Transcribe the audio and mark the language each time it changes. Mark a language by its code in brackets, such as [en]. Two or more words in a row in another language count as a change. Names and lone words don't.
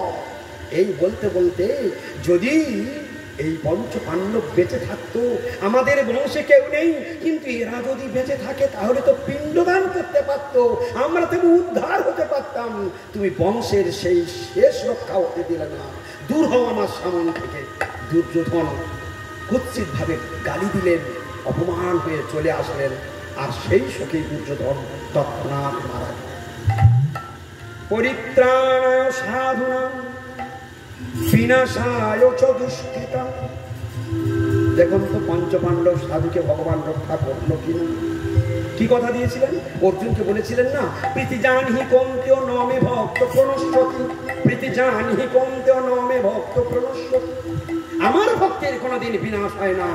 [bn] এই বলতে বলতে যদি এই পঞ্চ পাণ্ডব বেঁচে থাকতো, আমাদের বংশে কেউ নেই, কিন্তু এরা যদি বেঁচে থাকে তাহলে তো পিণ্ডদান করতে পারতো, আমরা তো উদ্ধার হতে পারতাম। তুমি বংশের সেই শেষ রক্ষা হতে দিলে না, দূর হও আমার সামনে থেকে। দুর্যোধন কুৎসিত ভাবে গালি দিলেন, অপমান হয়ে চলে আসলেন, আর সেই শোকে দুর্যোধন তৎক্ষণাৎ মারা গেল। [sa] পরিত্রাণায় সাধুনাং বিনাশায় চ দুষ্কৃতাম। [bn] দেখুন তো পঞ্চ পাণ্ডব সাধুকে ভগবান রক্ষা করলো কিনা। কি কথা দিয়েছিলেন? অর্জুনকে বলেছিলেন না, [sa] প্রীতি জানহি কৌন্তেয় নমে ভক্ত প্রণশ্যতি, প্রীতি জানহি কৌন্তেয় নমে ভক্ত প্রণশ্যতি। [bn] আমার ভক্তের কোনোদিন বিনাশ হয় না।